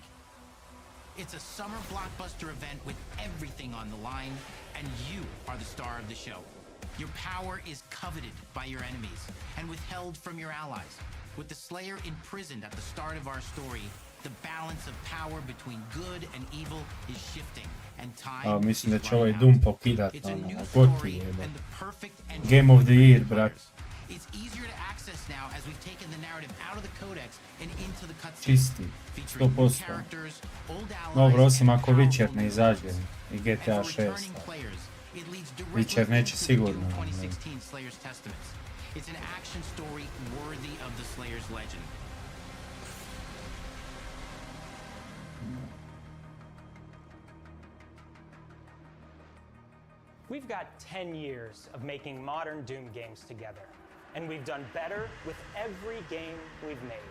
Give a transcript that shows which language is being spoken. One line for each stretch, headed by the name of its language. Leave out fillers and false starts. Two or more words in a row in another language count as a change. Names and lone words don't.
English: It's a summer blockbuster event with everything on the line, and you are the star of the show. Your power is coveted by your enemies and withheld from your allies. With the Slayer imprisoned at the start of our story, the balance of power between good and evil is shifting, and time
Croatian: Mislim da
English: is
Croatian: će ovaj
English: running Doom out.
Croatian: pokidat,
English: It's a
Croatian: ono,
English: new
Croatian: goti
English: story
Croatian: je,
English: and the perfect Game of the Year, brat. It's easier to access now as we've taken the narrative out of the codex and into the cutscenes.
Croatian: Čisti, 100%. Dobro, osim ako Witcher ne izađe i GTA 6. Witcher neće sigurno.
English: It's an action story worthy of the Slayer's legend. We've got 10 years of making modern Doom games together, and we've done better with every game we've made.